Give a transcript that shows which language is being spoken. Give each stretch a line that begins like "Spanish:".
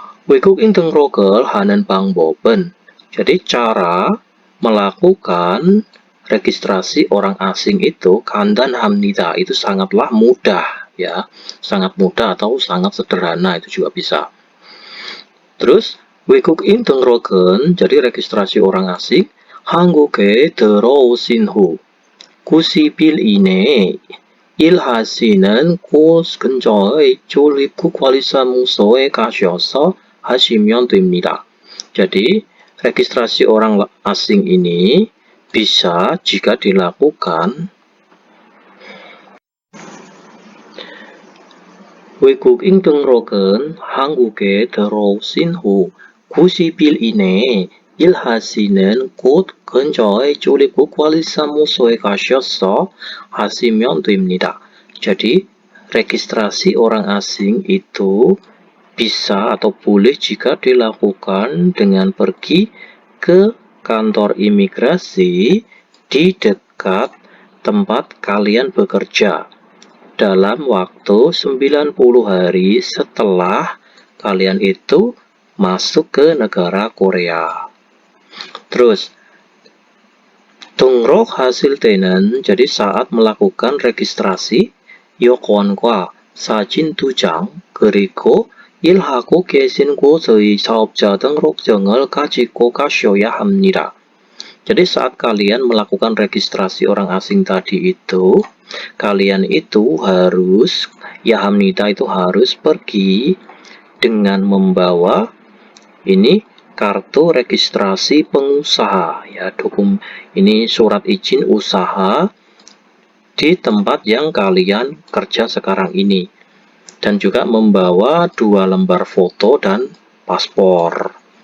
Korean: 외국인 등록을 하는 방법은,
Indonesian: jadi cara melakukan registrasi orang asing itu
Korean: 간단합니다,
Indonesian: itu sangatlah mudah ya, sangat mudah atau sangat sederhana, itu juga bisa.
Korean: Terus 외국인 등록은,
Indonesian: jadi registrasi orang asing,
Korean: 한국에 들어오신 후 90일 이내에 일하시는 곳 근처의 출입국관리사무소에 가셔서 하시면 됩니다.
Indonesian: Jadi registrasi orang asing ini bisa jika dilakukan
Korean: 외국인 등록은 한국에 들어오신 후 90일 이내에 일하시는 곳 근처의 출입국관리사무소에 가셔서 하시면 됩니다.
Indonesian: Jadi registrasi orang asing itu bisa atau boleh jika dilakukan dengan pergi ke kantor imigrasi di dekat tempat kalian bekerja dalam waktu 90 hari setelah kalian itu masuk ke negara Korea.
Korean: Terus 등록하실 때는,
Indonesian: jadi saat melakukan registrasi,
Korean: 여권과 사진 2장 그리고 일하고 계신 곳의 사업자 등록증을 가지고 가셔야 합니다.
Indonesian: Jadi saat kalian melakukan registrasi orang asing tadi itu, kalian itu harus, ya 합니다 itu harus pergi dengan membawa ini kartu registrasi pengusaha ya, ini surat izin usaha di tempat yang kalian kerja sekarang ini, dan juga membawa 2 lembar foto dan paspor.